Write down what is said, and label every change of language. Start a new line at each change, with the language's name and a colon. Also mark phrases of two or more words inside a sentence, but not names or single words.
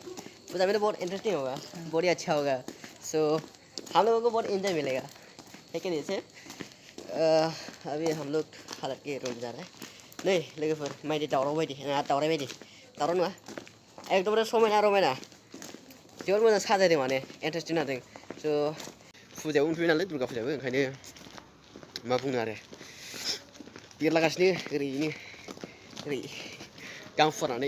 Hindi: पूजा में तो बहुत इंटरेस्टिंग होगा, बहुत ही अच्छा होगा। सो हम लोगों को बहुत एंजॉय मिलेगा ठीक है ना सर। अभी हम लोग हालत के रोड जा रहे हैं
Bodo: नहीं लोगोफोर माइदि दावराव बायदि दावराय बायदि दावराव नङा एकदमबारे समायना रमायना जोबोद मोजां साजायदों माने इन्टारेस्टिं जादों। स' फुजायाव उनफैबाय नालाय दुर्गा फुजायाबो ओंखायनो मा बुंनो आरो बिरलागासिनो ओरैनो ओरै गां फुवारनानै।